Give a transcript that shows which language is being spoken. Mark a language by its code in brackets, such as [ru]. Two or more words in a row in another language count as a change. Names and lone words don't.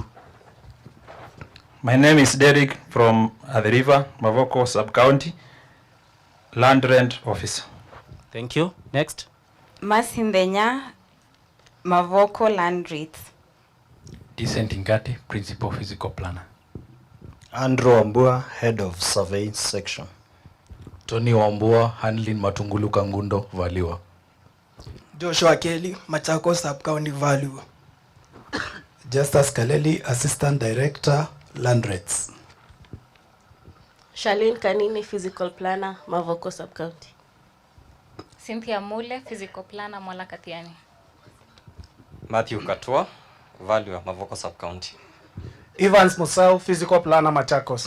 [en] My name is Derek from the River, Mavoko Sub-County, Land Rent Officer. Thank you. Next. Masindenya, Mavoko Land Rates. Decent Ingati, Principal Physical Planner. Andrew Wambua, Head of Surveying Section. Tony Wambua, Handling Matungulu Kangundo, Valiwa. Joshua Kelly, Machako Sub-County, Value. Justus Kaleli, Assistant Director, Land Rates. Charlene Kanini, Physical Planner, Mavoko Sub-County. Cynthia Mule, Physical Planner, Mwalakatiani. Matthew Katua, Value, Mavoko Sub-County. Evans Musau, Physical Planner, Machakos.